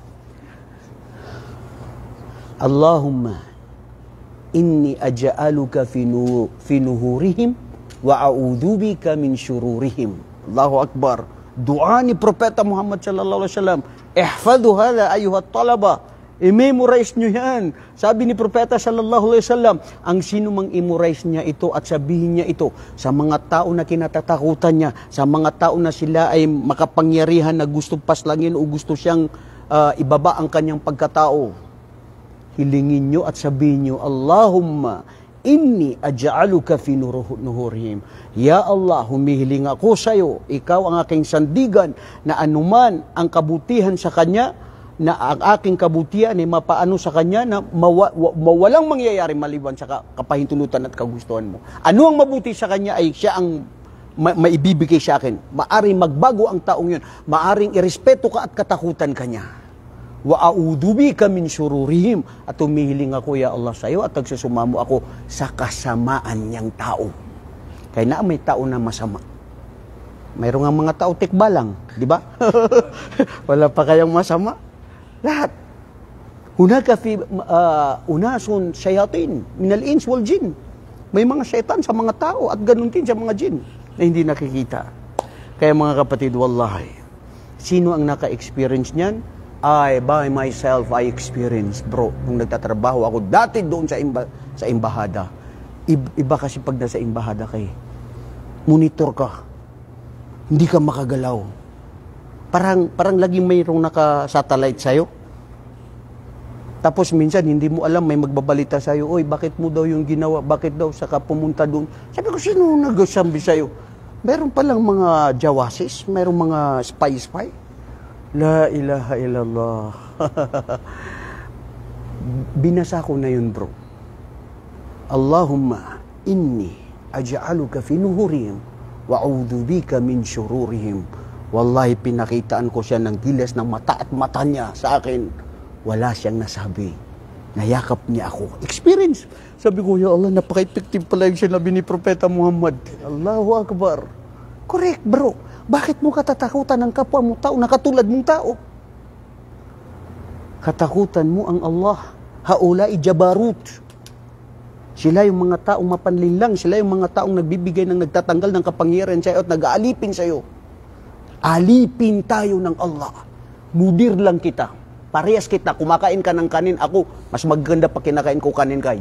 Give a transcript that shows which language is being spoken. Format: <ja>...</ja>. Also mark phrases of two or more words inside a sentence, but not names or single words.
<ar>اللهم، إني أجعلك في نحورهم وأعوذ بك من شرورهم. الله أكبر.</ar> <tl>Dua ni Propeta Muhammad</tl> <ar>صلى الله عليه وسلم. احفظوا هذا أيها الطلبة.</ar> <tl>I-memorize nyo yan. Sabi ni Propeta</tl> <ar>صلى الله عليه وسلم,</ar> <tl>ang sino mang i-memorize niya ito at sabihin niya ito sa mga tao na kinatatakutan niya, sa mga tao na sila ay makapangyarihan na gusto paslangin o gusto siyang ibaba ang kanyang pagkatao. Hilingin nyo at sabihin nyo,</tl> <ar>اللهم، إني أجعلك في نحورهم. يا الله,</ar> <tl>humihiling ako sa iyo, ikaw ang aking sandigan na anuman ang kabutihan sa kanya, na ang aking kabutihan ay mapaano sa kanya na mawalang mangyayari maliban sa kapahintulutan at kagustuhan mo. Ano ang mabuti sa kanya ay siya ang maibibigay sa akin. Maaring magbago ang taong yun. Maaring irespeto ka at katakutan kanya.</tl> <ar>وأعوذ بك من شرورهم.</ar> <tl>At humihiling ako,</tl> <ar>يا الله,</ar> <tl>sa iyo at nagsusumamo ako sa kasamaan niyang tao. Kaya na may tao na masama. Mayroong nga mga tao tikbalang, di ba? Wala pa kayang masama. Lahat.</tl> <ar>هناك في أناس شياطين من الإنس والجن.</ar> <tl>May mga syaitan sa mga tao at ganun din sa mga jin na hindi nakikita. Kaya mga kapatid, wallahi, sino ang naka-experience niyan?</tl> <en>by myself, I experienced, bro,</en> <tl>nung nagtatrabaho ako dati doon sa imbahada. Iba kasi pag nasa imbahada kay monitor ka. Hindi ka makagalaw. Parang laging mayroong naka-satellite sa'yo. Tapos minsan, hindi mo alam, may magbabalita sa'yo, oy, bakit mo daw yung ginawa? Bakit daw saka pumunta doon? Sabi ko, sino nagsabi sa'yo? Meron palang mga jawasis, meron mga spy.</tl> <ar>لا إله إلا الله.</ar> <tl>Binasa ko na yun, bro.</tl> <ar>اللهم إني أجعلك في نحورهم وأعوذ بك من شرورهم.</ar> <tl>Wallahi, pinakitaan ko siya ng gilas ng mata at mata niya sa akin. Wala siyang nasabi. Nayakap niya ako. Experience. Sabi ko,</tl> <ar>يا الله,</ar> <tl>napaka-effective pala yung sinabi ni Propeta Muhammad.</tl> <ar>الله أكبر.</ar> <en>Correct, bro.</en> <tl>Bakit mo katatakutan ng kapwa mo tao na katulad mong tao? Katakutan mo ang Allah.</tl> <ar>هؤلاء جبروت.</ar> <tl>Sila yung mga taong mapanlinlang. Sila yung mga taong nagbibigay ng nagtatanggal ng kapangyarihan sa'yo at nag-aalipin sa'yo. Alipin tayo ng Allah. Mudir lang kita. Parehas kita. Kumakain ka ng kanin. Ako, mas maganda pa kinakain ko kanin ka.</tl>